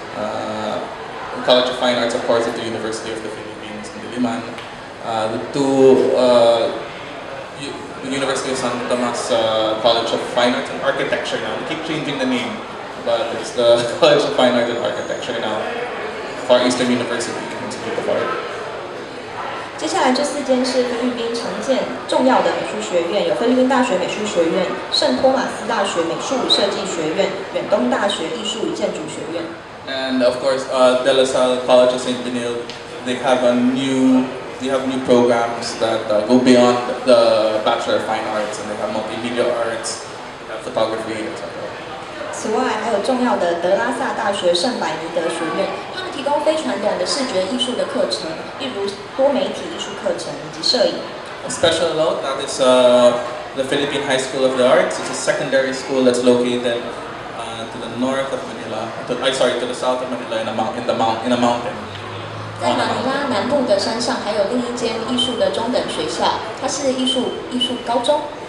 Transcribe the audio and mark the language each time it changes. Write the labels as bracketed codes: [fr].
[en] The College of Fine Arts, of course, at the University of the Philippines in Diliman. The University of San Tomas College of Fine Arts and Architecture now. They keep changing the name, but it's the College of Fine Arts and Architecture now. Far Eastern University Institute of Art. [zh] 接下来这4间是菲律宾常见重要的美术学院，有菲律宾大学美术学院、圣托马斯大学美术与设计学院、远东大学艺术与建筑学院。 [en] And of course, De La Salle College of St. Benil, they have new programs that go beyond the Bachelor of Fine Arts, and they have multimedia arts, they have photography, etc. [zh] 此外，还有重要的德拉萨大学圣百尼德学院，他们提供非传统的视觉艺术的课程，例如多媒体艺术课程以及摄影。 [en] A special note that is the Philippine High School of the Arts. It's a secondary school that's located to the north of Manila. To the south of Manila in a mountain. [zh] 在马尼拉南部的山上，还有另一间艺术的中等学校，它是艺术高中。